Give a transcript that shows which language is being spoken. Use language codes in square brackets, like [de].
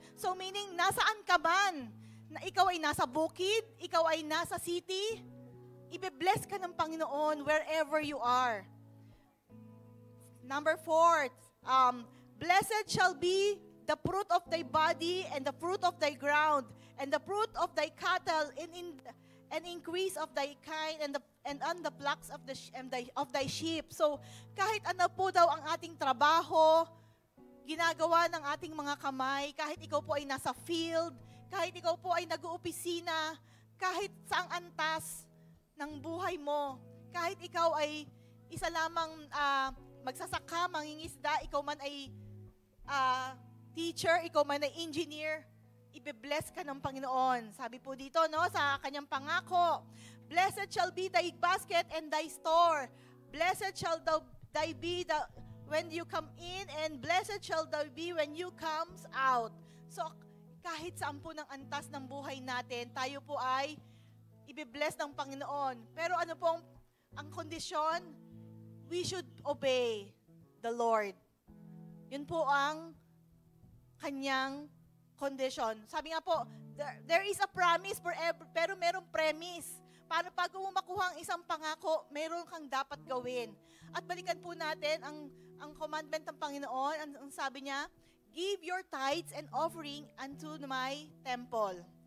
[tl] So meaning, nasaan ka man, na ikaw ay nasa bukid, ikaw ay nasa city, Ibe-bless ka ng Panginoon [en] wherever you are. Number 4, blessed shall be the fruit of thy body and the fruit of thy ground and the fruit of thy cattle and increase of thy kind and on the flocks of thy sheep. [tl] So, kahit ano po daw ang ating trabaho, ginagawa ng ating mga kamay, kahit ikaw po ay nasa field, kahit ikaw po ay nag-uopisina, kahit saang antas ng buhay mo, kahit ikaw ay isa lamang magsasaka, mangingisda, ikaw man ay teacher, ikaw man ay engineer, ibe-bless ka ng Panginoon. Sabi po dito, no, sa kanyang pangako, [en] blessed shall be thy basket and thy store. Blessed shall thy be when you come in, and blessed shall thou be when you comes out. [tl] So, kahit saan po ng antas ng buhay natin, tayo po ay ibe-bless ng Panginoon. Pero ano pong ang kondisyon? [en] We should obey the Lord. [tl] Yun po ang kanyang condition. Sabi nga po, [en] there is a promise [tl] pero merong premise. Paano pag makuha ang isang pangako, meron kang dapat gawin. At balikan po natin ang commandment ng Panginoon. Ang sabi niya, [en] give your tithes and offering unto my temple.